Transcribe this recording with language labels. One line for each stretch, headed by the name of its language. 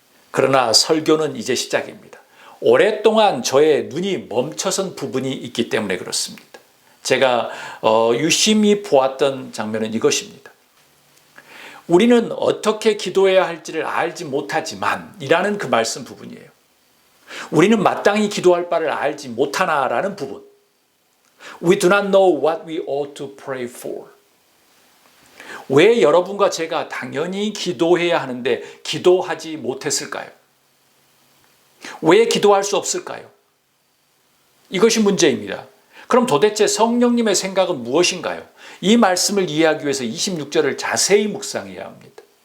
Korean: 그러나 설교는 이제 시작입니다. 오랫동안 저의 눈이 멈춰선 부분이 있기 때문에 그렇습니다. 제가 유심히 보았던 장면은 이것입니다. 우리는 어떻게 기도해야 할지를 알지 못하지만 이라는 그 말씀 부분이에요. 우리는 마땅히 기도할 바를 알지 못하나라는 부분.
English: We do not know what we ought to pray for.
Korean: 왜 여러분과 제가 당연히 기도해야 하는데 기도하지 못했을까요? 왜 기도할 수 없을까요? 이것이 문제입니다. 그럼 도대체 성령님의 생각은 무엇인가요? 이 말씀을 이해하기 위해서 26절을 자세히 묵상해야 합니다.